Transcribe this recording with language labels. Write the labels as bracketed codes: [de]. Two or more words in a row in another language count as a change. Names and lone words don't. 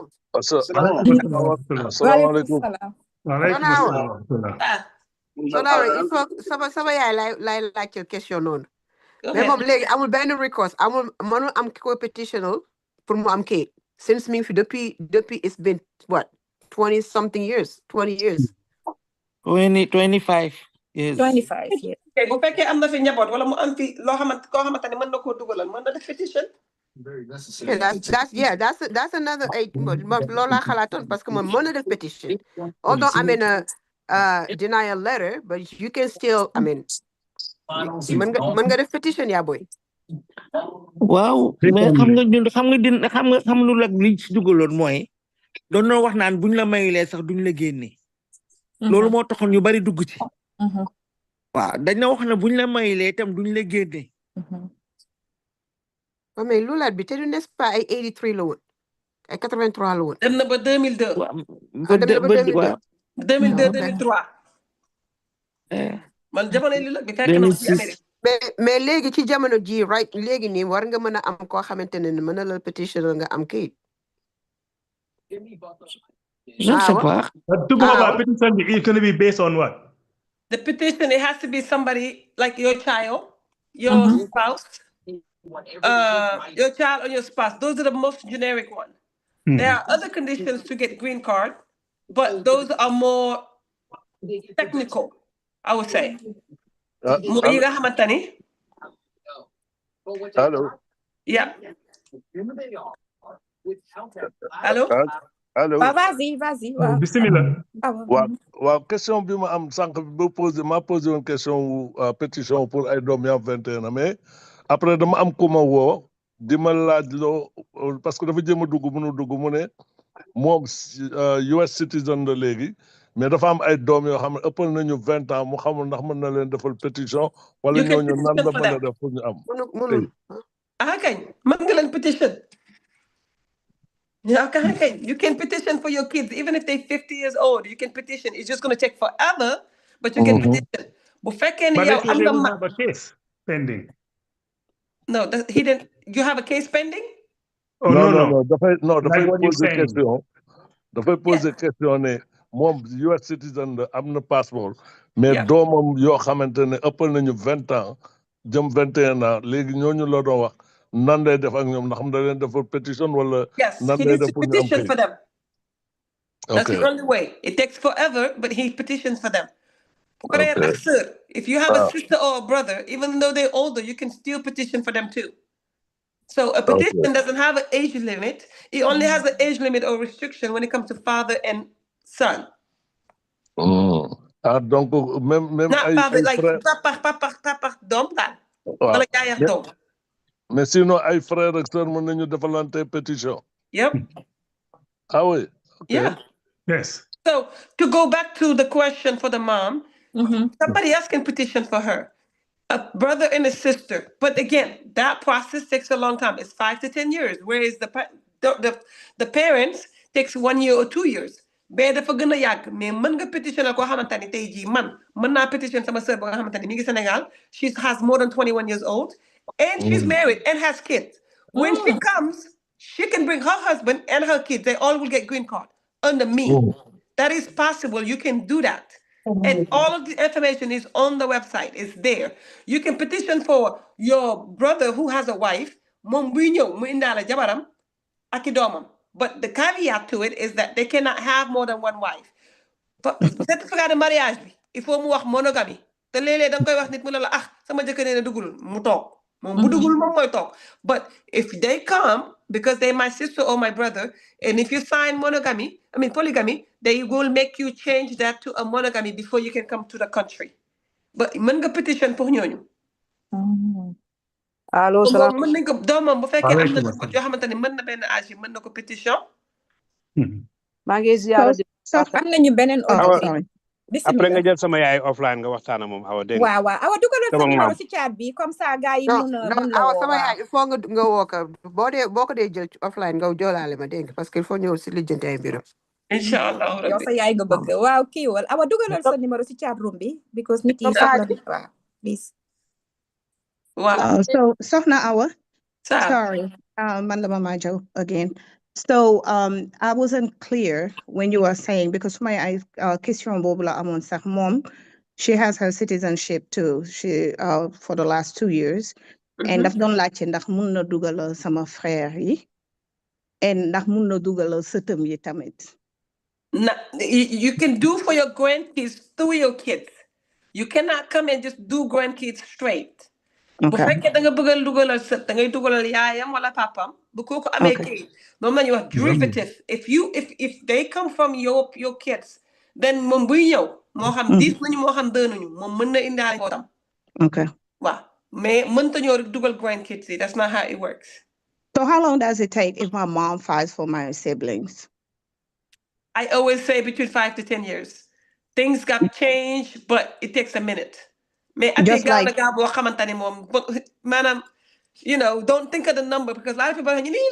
[wo] asalaamaaleykum. waaleykum salaam. Sonaare [fr] il faut [wo] sama yaay lay laajte question noonu mais moom léegi amul benn recourse amul mënul am ki ko petitional pour mu am kayit since mi ngi fi depuis [en] it's been what 20 something years 20 years 25 years 25 years [wo] kay bu fekkee am na fi njaboot wala mu am fi loo xamante koo xamante ne mën na koo dugalal mën na def petition. [en] That's another [wo] loolu laa xalaatoon [fr] parce que [wo] moom mën na def petition [en] although I mean denial letter, but you can still, I mean, [wo] mën nga def petition yaa boy. waaw mais xam lu lag liñ ci dugaloon mooy doon noo wax naan buñ la mayulee sax duñ la génne loolu moo taxoon ñu bari dugg ci waaw dañ na wax na buñ la mayulee itam duñ la génne mais loolaat bi te du [fr] n'est pas [wo] ay 83 la woon ay 83 la woon dem na ba 2002 2002 2003 man jamono li la bi fekk na ci Amérique mais léegi ci jamono ji right léegi nii war nga mën a am koo xamante ne mën na la petition nga am kayit [fr] je ne sais pas [en] petition bi is going to be based on what? The petition, it has to be somebody like your child, your spouse, your child or your spouse. Those are the most generic ones. There are other conditions to get green card, but those are more technical, I would say. Hello. Yeah. Hello. Allo. [fr] Vas-y. [wo] Bismillah. waaw question bi ma am sànq bi ma posé woon question pétition pour ay doom yu am 21 ans mais après dama am ku ma woo di ma laaj loo parce que dafa jéem a dugg mënu dugg mu ne moom [en] US citizen [wo] la léegi mais dafa am ay doom yoo xam ne ëppal nañu 20 ans mu xamul ndax mën na leen defal pétition wala ñooñu nan la mën a def pour ñu am. kañ mën nga leen pétition. [en] You can petition for your kids, even if they're 50 years old. You can petition. It's just going to take forever, but you can petition. But they don't have a case pending. No, he didn't. You have a case pending? Oh, no. [wo] Dafay poser question. Dafay poser question ne moom [en] US citizen [wo] am na passeport, mais doomam yoo xamante ne ëppal nañu 20 ans jëm 21 ans léegi ñooñu la doon wax. Nan lay def ak ñoom ndax xam da leen defal pétition wala nan lay def pour ñu am [en] petition for them. That's the only way. It takes forever, but he petitions for them. Okay. If you have a sister or a brother, even though they're older, you can still petition for them too. So a petition doesn't have an age limit. It only has an age limit or restriction when it comes to father and son. [fr] Donc même [en] Not [wo] ay [en] father, like [fr] frère. [wo] papa, doom daal. Waaw. Wala yaay ak doom. Mais sinon ay frère ak sœur mën nañu defalante pétition. [en] Yep. Ah oui. Okay. Yeah. Yes. So to go back to the question for the mom, somebody else can petition for her. A brother and a sister. But again, that process takes a long time. It's 5 to 10 years. Whereas the parents takes 1 year or 2 years. [wo] Bee dafa gën a yàgg mais mën nga pétitionner koo xamante ni tey jii man mën naa pétition sama sœur ba nga xamante ni mi ngi Sénégal. [en] She has more than 21 years old and she's married and has kids. When she comes, she can bring her husband and her kids. They all will get green card under me. That is possible. You can do that. And all of the information is on the website. It's there. You can petition for your brother who has a wife. [wo] Moom buy ñëw mu indaale jabaram ak i doomam. [en] But the caveat to it is that they cannot have more than one wife. [fr] Certificat de mariage bi il faut [wo] mu wax [fr] monogamie. [wo] Te léeg-léeg da nga koy wax nit mu ne la sama jëkkër nee na dugul mu toog. Moom bu dugul moom mooy toog. [en] But if they come because they're my sister or my brother, and if you sign polygamy, they will make you change that to a monogamy before you can come to the country. [wo] But mën nga petition pour ñooñu. allo salaam. Mën nañ ko doomam bu fekkee am na ko yoo xamante ne mën na benn âge mën na ko pétition. maa ngi ziyaara so am nañu beneen audio. Après nga jël sama yaay offline nga waxtaan ak moom awa dégg nga. waaw awa dugalal sa numéro ci chat bi [fr] comme ça [wo] gars yi mun a awa sama yaay [fr] il faut [wo] nga woo ko boo ko dee jël offline nga joolaale ma dégg [fr] parce que il faut [wo] ñëw si lijjanti ay mbiram. Inshallah yow sa yaay nga bëgg waaw kii wal awa dugalal sa numéro ci chat room bi because nit yi soxla waaw please. [en] Wow. So Sohna Awa, sorry, [wo] man la [en] Mama Jo again. So I wasn't clear when you were saying because my question [wo] boobu la amoon sax [en] mom, she has her citizenship too. She for the last 2 years, [wo] and daf doon laajte ndax mun na dugal sama frère yi, and ndax mun na dugal sëtam yi tamit. [en] You can do for your grandkids through your kids. You cannot come and just do grandkids straight. [wo] Bu fekkee da nga bëgg dugalal sët da ngay dugalal yaayam wala papam bu kooku amee kayit moom la ñuy wax derivative. [en] If they come from your kids then [wo] moom buy ñëw moo xam 10 nañu moo xam 2 nañu moom mën na indaale bootam. [en] Okay. [wo] Waaw mais mënta ñoo rek dugal grandkids yi. [en] That's not how it works. So how long does it take if my mom files for my siblings? I always say between 5 to 10 years. Things got changed, but it takes a minute. [fr] Mais [en] Just like, don't think of the number because a lot of people are